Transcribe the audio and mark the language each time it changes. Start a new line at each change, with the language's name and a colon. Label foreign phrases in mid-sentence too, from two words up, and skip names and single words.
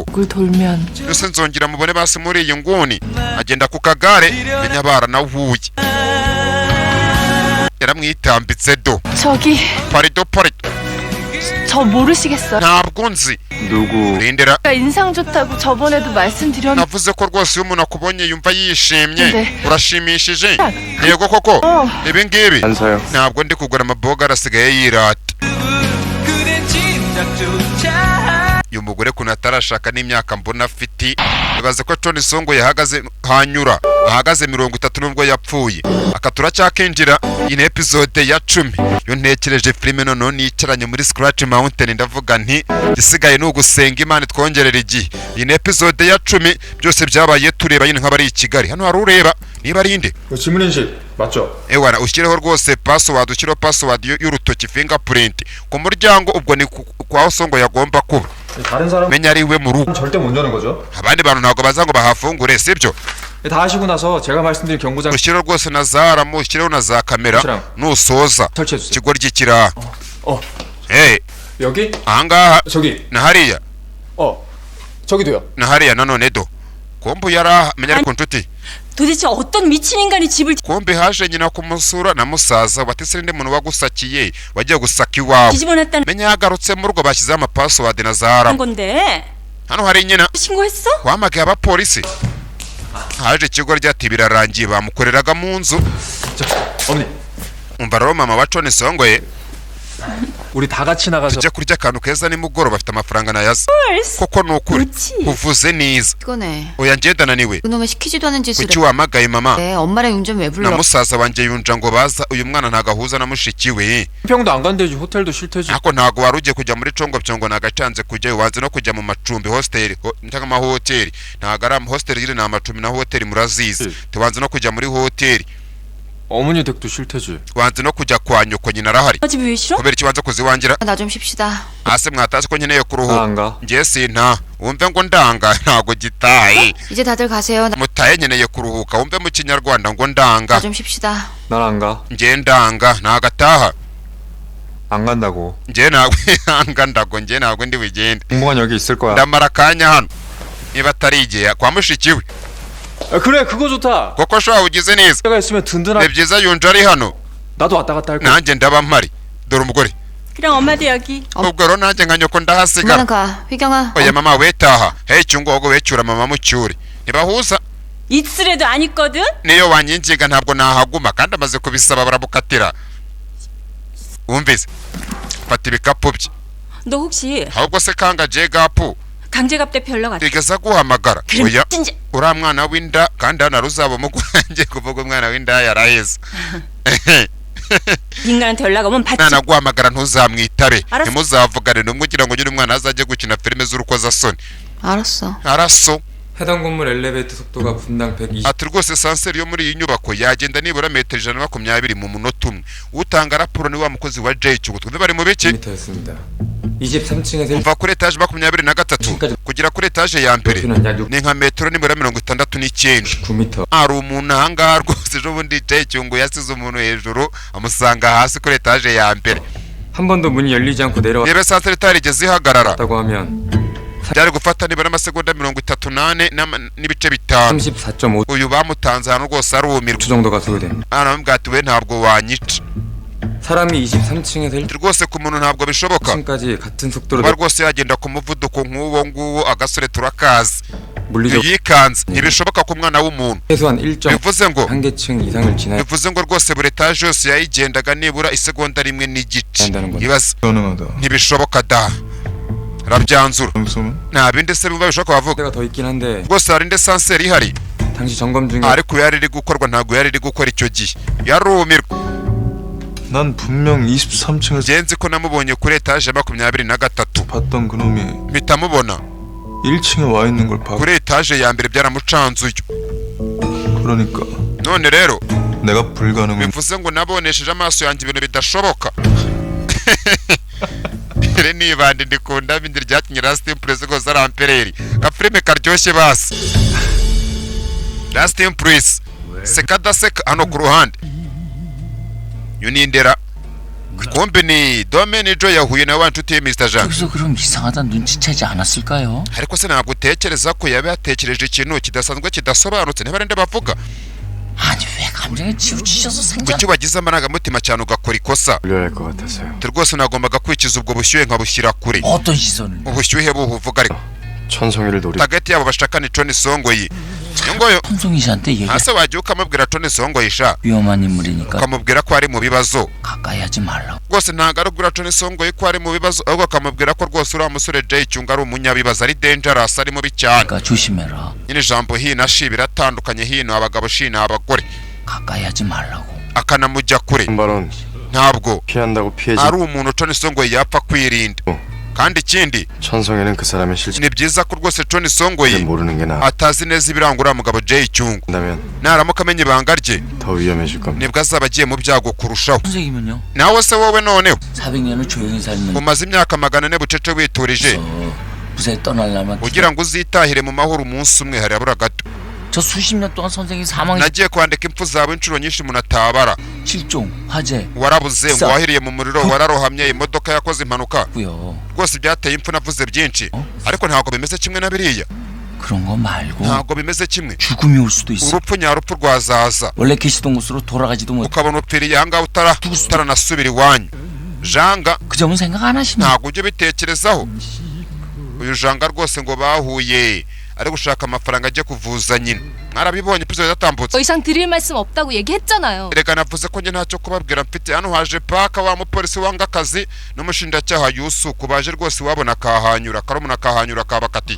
Korean: 얼굴 돌면
Kinyarwanda: yose nzongera mubone basi muri iyi nguni agenda ku kagare menya baranahuye yaramwitambitse do
Korean: 저기 parido 저 모르시겠어요?
Kinyarwanda: ntabwo nzi
Korean: 누구
Kinyarwanda: rindira
Korean: 제가 인상 좋다고 저번에도 말씀드렸는데
Kinyarwanda: navuze ko rwose iyo umuntu akubonye yumva yishimye
Korean: 네.
Kinyarwanda: urashimishije yego koko ibi ngibi
Korean: 안사요.
Kinyarwanda: ntabwo ndi kugura amaboga arasigaye yirata uyu mugore kuntu atarashaka n'imyaka mbona afite bibaze ko Tony Songo yahagaze hanyura ahagaze 30 nubwo yapfuye akatura cyakinjira
English: in episode
Kinyarwanda: ya 10 yo ntekereje filime none nicaranye muri Scratch Mountain ndavuga nti gisigaye no gusenga Imana twongerera igihe
English: in episode
Kinyarwanda: ya 10 byose byabaye tureba nyine nk'abari i Kigali hano hari ureba niba ari inde
Korean: 지문인식 맞죠?
Kinyarwanda: ewana ushyireho rwose password ushyireho password y'urutoki fingerprint ku muryango ubwo ni kwa Songo yagomba kuba
Korean: 다른 사람
Kinyarwanda: menya ari we mu rugo
Korean: 절대 못 여는 거죠?
Kinyarwanda: abandi bantu ntabwo baza ngo bahafungure sibyo
Korean: 다 하시고 나서 제가 말씀드린 경고장
Kinyarwanda: ushyireho rwose na za ramu ushyireho na za kamera Shyira. nusoza
Korean: 설치해 주세요.
Kinyarwanda: ikigo ry'ikiraha
Korean: 어 여기
Kinyarwanda: ahangaha
Korean: 저기
Kinyarwanda: na hariya
Korean: 저기도요.
Kinyarwanda: na hariya nanone do kumbe yaraha menya ariko nshuti
Korean: 도대체 어떤 미친 인간이 집을
Kinyarwanda: kumbe haje nyina kumusura na musaza watise ndi muntu wagusakiye wagiye gusaka iwawe
Korean: 뒤집어놨다는
Kinyarwanda: menya yagarutse mu rugo bashyizeho amapassword na za ramu
Korean: 건데
Kinyarwanda: hano hari nyina
Korean: 신고했어?
Kinyarwanda: wamagaye abapolisi haje ikigo ryati birarangiye bamukoreraga mu nzu
Korean: 어머니
Kinyarwanda: umva rero mama wa Tony Songo ye
Korean: 우리 다 같이 나가서
Kinyarwanda: tujya kurya akantu keza nimugoroba afite amafaranga nayaza koko ni ukuri
Korean: 그렇지.
Kinyarwanda: uvuze neza
Korean: 피곤해.
Kinyarwanda: oya njye ndananiwe
Korean: 그놈의 시키지도 않은 짓을
Kinyarwanda: kuki wamagaye mama
Korean: 해. 엄마랑 윤 좀 왜
Kinyarwanda: na
Korean: 불러?
Kinyarwanda: musaza wanjye yunja ngo baza uyu mwana ntago ahuza na mushiki we
Korean: 평도 안 간대지 호텔도 싫대지.
Kinyarwanda: ariko ntago wari ugiye kujya muri congo byongo nagacanze kujyayo wanze no kujya mu macumbi hostel cyangwa amahoteli ntago ari hostel yiri ni amacumbi na hoteli murazizi tubanze no kujya muri hoteli
Korean: 어머니 댁도 싫대지.
Kinyarwanda: wanze no kujya kwa nyoko nyina arahari
Korean: 집이 왜 싫어?
Kinyarwanda: kubera ikibanza kuziwangira
Korean: 나 좀 쉽시다.
Kinyarwanda: hasi mwatazi ko nkeneye kuruhuka
Korean: 안 가.
Kinyarwanda: njye sinta wumve ngo ndanga ntago gitaye
Korean: 이제 다들 가세요.
Kinyarwanda: mutaye nkeneye kuruhuka wumve mu kinyarwanda ngo ndanga
Korean: 나 좀 쉽시다. 난 안 가.
Kinyarwanda: njye ndanga ntagataha
Korean: 안 간다고.
Kinyarwanda: njye ntabwo ihanga ndago njye ntabwo ndi bugende
Korean: 공무관 여기 있을 거야.
Kinyarwanda: ndamara akanya hano niba atari igihe kwa mushiki we
Korean: 그래 그거 좋다.
Kinyarwanda: koko shobora ugize neza
Korean: 내가 있으면
Kinyarwanda: ni
Korean: 든든하게.
Kinyarwanda: byiza yunja ari hano
Korean: 나도 왔다 갔다 할 거야.
Kinyarwanda: nanjye ndaba mpari dore umugore
Korean: 그럼 엄마도 여기
Kinyarwanda: ubwo rero nanjye nka nyoko ndahasigara
Korean: 엄마는 가. 휘경아.
Kinyarwanda: oya mama we taha hey cyungo wowe wecyura mama mucyure ntibahuza
Korean: 있으래도 안 있거든?
Kinyarwanda: niyo wanyinjiga ntabwo nahaguma kandi amaze kubisaba barabukatira wumvise fata ibikapu bye
Korean: 너 혹시
Kinyarwanda: ahubwo se kanga jegapu
Korean: 강제갑 대표 연락 왔다.
Kinyarwanda: bigeza guhamagara
Korean: 그럼
Kinyarwanda: oya
Korean: 진짜
Kinyarwanda: uriya mwana w'inda kandi hano uzaba umugwanjye kuvuga umwana w'inda yaraheze
Korean: 인간한테 연락 오면 받지.
Kinyarwanda: mwana guhamagara ntuzamwitabe
Korean: 알았어.
Kinyarwanda: ntimuzavugane n'umwe ugira ngo nyine umwana azajye gukina filime z'urukozasoni
Korean: 알았어.
Kinyarwanda: araso
Korean: 해당 건물 엘리베이터 속도가 분당 120.
Kinyarwanda: ati rwose sanseri yo muri iyi nyubako yagenda nibura metero 120 mu munota umwe utanga raporo ni wa mukozi wa J Cyugu twebwe bari mu biki
Korean: m였습니다. 23층에서
Kinyarwanda: kuva kuri etaje 23 kugera kuri etaje ya mbere ni nka metero nibura 69
Korean: 9m.
Kinyarwanda: hari umuntu ahangaha rwose ejo bundi J Cyugu yasize umuntu hejuru amusanga hasi kuri etaje ya mbere
Korean: 한 번도 문이 열리지 않고 내려왔다고
Kinyarwanda: niba sanseri itarigeze ihagarara
Korean: 하면
Kinyarwanda: byari gufata nibura amasegonda 38 n'ibice bitanu
Korean: 34.5초
Kinyarwanda: uyu bamutanze ahantu rwose arumirwa
Korean: 정도가 소요됩니다.
Kinyarwanda: aramubwira ati we ntabwo wanyica
Korean: 사람이 23층에서
Kinyarwanda: rwose ku muntu ntabwo bishoboka
Korean: 1층까지 같은 속도로
Kinyarwanda: kuba rwose yagenda ku muvuduko nk'uwo nguwo agasore turakazi
Korean: 물리적
Kinyarwanda: yikanze ntibishoboka ku mwana w'umuntu
Korean: 최소한 1.1
Kinyarwanda: bivuze ngo
Korean: 개층 이상을 지나야
Kinyarwanda: bivuze ngo rwose buri etaje yose yayigendaga nibura isegonda rimwe n'igice
Korean: 한다는 거죠.
Kinyarwanda: ibaze
Korean: 가능하다.
Kinyarwanda: ntibishoboka da rabyanzura
Korean: 무슨
Kinyarwanda: nta bindi se biba bishoboka bavuga
Korean: 때가 더 있긴 한데
Kinyarwanda: rwose hari indi sanseri ihari
Korean: 당시 점검 중에
Kinyarwanda: ariko yari iri gukorwa ntabwo yari iri gukora icyo gihe yarumirwa
Korean: 난 분명 23층에서
Kinyarwanda: genzi ko namubonye kuri etaje 23
Korean: 봤던 그놈이
Kinyarwanda: mpita mubona
Korean: 1층에 와 있는 걸 봐.
Kinyarwanda: kuri etaje ya mbere byaramucanzuye
Korean: 그러니까
Kinyarwanda: none rero
Korean: 내가 불가능한
Kinyarwanda: bivuze ngo nabonesheje amaso yanjye ibintu bidashoboka iri ni ibandi ndikunda bindi ryakinye Last Impress rwose ari ampereri gafilime karyoshye basi Last Impress sekadaseka hano ku ruhande yunindera kumbe ni Domaine Jo yahuye na wa nshuti ye Mr. Jean
Korean: 여기서 그럼 이상하다 눈치채지 않았을까요?
Kinyarwanda: ariko se ntabwo utekereza ko yaba yatekereje ikintu kidasanzwe kidasobanutse niba arinde bavuga
Korean: 아니 왜 감정에 치우치셔서 생각
Kinyarwanda: kuki wagize amarangamutima cyane ugakora ikosa
Korean: 불려야 할 것 같아서요.
Kinyarwanda: rwose nagombaga kwikiza ubwo bushyuhe nkabushyira kure
Korean: 어떤 시선을
Kinyarwanda: ubushyuhe buvuga ariko
Korean: 천성이를 노리
Kinyarwanda: hagati yabo bashakana Tony Songoyi nyongoyo
Korean: 손송이 씨한테 얘기
Kinyarwanda: hase wagiye ukamubwira Tony Songoyi sha
Korean: 위험한 인물이니까
Kinyarwanda: ukamubwira ko ari mu bibazo
Korean: 가까이 하지 말라고
Kinyarwanda: rwose ntabwo arubwira Tony Songoyi ko ari mu bibazo ahubwo akamubwira ko rwose uriya musore Jay Cyunga ari umunyabibazo ari dangerous ari mubi cyane
Korean: 그러니까 조심해라
Kinyarwanda: nyine ijambo hino shi biratandukanye hino abagabo shi abagore
Korean: 가까이 하지 말라고
Kinyarwanda: akanamujya kure
Korean: 발언
Kinyarwanda: ntabwo
Korean: 피한다고 피해지
Kinyarwanda: ari umuntu Tony Songoyi yapfa kwirinda kandi ikindi
Korean: 천성이는 그 사람의 실체를
Kinyarwanda: ni byiza ko rwose Tony Songoyi
Korean: 모르는 게 나아.
Kinyarwanda: atazi neza ibiranga uriya mugabo Jay Cyunga
Korean: 한다면
Kinyarwanda: naramuka amenye ibanga rye
Korean: 더 위험해질 겁니다.
Kinyarwanda: nibwo azaba agiye mu byago kurushaho
Korean: 선생이면요
Kinyarwanda: nawe se wowe noneho
Korean: 400년을 조용히 살면
Kinyarwanda: umaze imyaka 400 bucece witurije
Korean: 무사히 떠나려면
Kinyarwanda: ugira ngo uzitahire mu mahoro umunsi umwe harabura gato
Korean: 저 수십 년 동안 선생이 사망
Kinyarwanda: nagiye kwandika impfu zawe inshuro nyinshi umuntu atabara
Korean: 실종 화재
Kinyarwanda: warabuze ngo wahiriye mu muriro wararohamye imodoka yakoze impanuka
Korean: 고요
Kinyarwanda: rwose byateye impfu navuze byinshi ariko ntabwo bimeze kimwe na biriya
Korean: 그런 거 말고
Kinyarwanda: ntabwo bimeze kimwe
Korean: 죽음이 올 수도 있어
Kinyarwanda: urupfu nyarupfu rwazaza
Korean: 원래 계시던 곳으로 돌아가지도 못
Kinyarwanda: ukabona upfiriye ahangaha utaranasubira iwanyu janga
Korean: 그 점은 생각 안 하시나
Kinyarwanda: ntabwo ujya ubitekerezaho uyu janga rwose ngo bahuye ari gushaka amafaranga ajya kuvuza nyina mwarabibonye episode yatambutse
Korean: 더 이상 드릴 말씀 없다고 얘기했잖아요.
Kinyarwanda: reka navuze ko njye ntacyo kubabwira mfite hano haje paka wa mupolisi wanga akazi n'umushinjacyaha Yusuku baje rwose wabona akahanyura karumuna akahanyura kabakati